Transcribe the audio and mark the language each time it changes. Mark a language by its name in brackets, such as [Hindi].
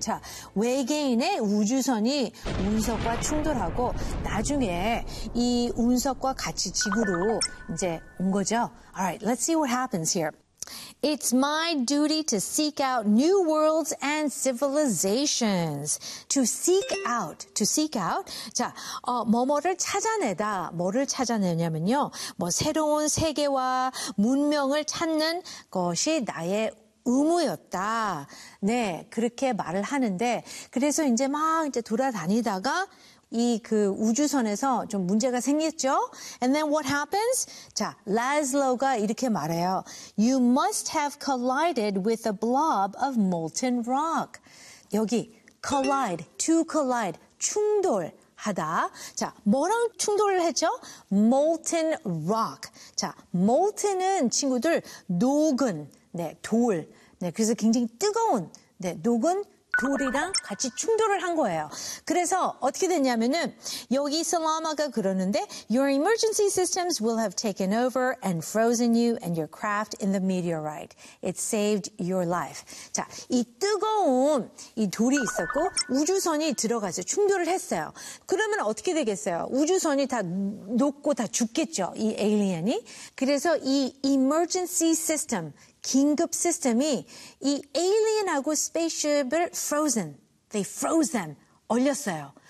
[Korean] 자, 외계인의 우주선이 운석과 충돌하고 나중에 이 운석과 같이 지구로 이제 온 거죠. [English] All right, let's see what happens here. It's my duty to seek out new worlds and civilizations. To seek out. [Korean] 자, 뭐뭐를 찾아내다. 뭐를 찾아내냐면요. 뭐 새로운 세계와 문명을 찾는 것이 나의 의무였다. 네, 그렇게 말을 하는데 그래서 이제 막 이제 돌아다니다가 이 그 우주선에서 좀 문제가 생겼죠? [English] And then what happens? [Korean] 자, Laszlo가 이렇게 말해요. [English] You must have collided with a blob of molten rock. [Korean] 여기 collide, to collide, 충돌하다. 자, 뭐랑 충돌을 했죠? Molten rock. 자, molten은 친구들 녹은, 네, 돌. 네, 그래서 굉장히 뜨거운, 네, 녹은 돌이랑 같이 충돌을 한 거예요. 그래서 어떻게 됐냐면은 여기 슬라마가 그러는데 [English] Your emergency systems will have taken over and frozen you and your craft in the meteorite. It saved your life. [Korean] 자, 이 뜨거운 이 돌이 있었고 우주선이 들어가서 충돌을 했어요. 그러면 어떻게 되겠어요? 우주선이 다 녹고 다 죽겠죠, 이 에일리언이. 그래서 이 emergency system, 긴급 시스템이 이 에일리언하고 스페이스쉽을 frozen, [English] they froze them, [Korean] 얼렸어요.